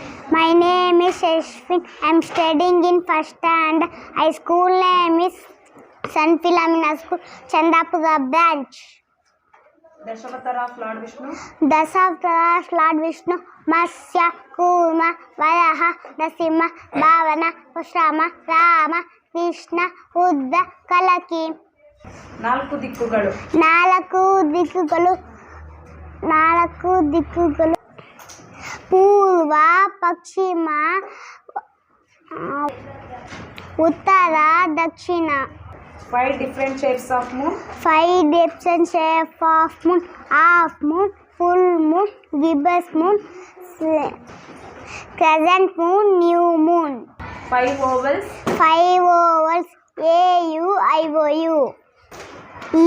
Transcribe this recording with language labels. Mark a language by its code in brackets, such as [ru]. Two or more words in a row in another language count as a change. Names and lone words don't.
[en] My name is Ashwin. I am studying in first standard. My school name is St. Philomena School, Chandapura branch. Dashavatara of Lord Vishnu. Dasavatara Lord Vishnu, Masya, Kurma, Varaha, Nasimha, Bhavana, Pushrama, Rama, Krishna, Buddha, Kalaki. [kn] ನಾಲ್ಕು ದಿಕ್ಕುಗಳು. ನಾಲ್ಕು ದಿಕ್ಕುಗಳು ಪೂರ್ವ, ಪಶ್ಚಿಮ, ಉತ್ತರ, ದಕ್ಷಿಣ. [en] 5 different shapes of moon. 5 different shapes of moon: half moon, full moon, gibbous moon, crescent moon, new moon. 5 ovals. 5 ovals: A U I O U E.